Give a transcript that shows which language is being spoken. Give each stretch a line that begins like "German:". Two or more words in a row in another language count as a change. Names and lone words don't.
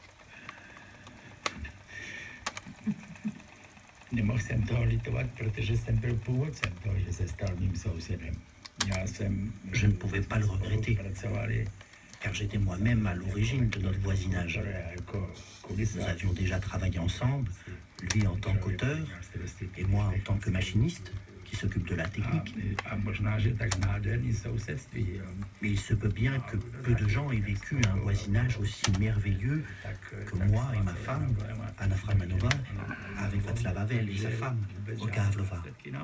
Czech: Nemohl jsem toho litovat, protože jsem byl původcem toho, že se stal mým sousedem.
French: Je ne pouvais pas le regretter, car j'étais moi-même à l'origine de notre voisinage. Nous avions déjà travaillé ensemble, lui en tant qu'auteur et moi en tant que machiniste qui s'occupe de la technique. Mais il se peut bien que peu de gens aient vécu un voisinage aussi merveilleux que moi et ma femme, Anna Framanova, avec Václav Havel et sa femme, Olga Havlova.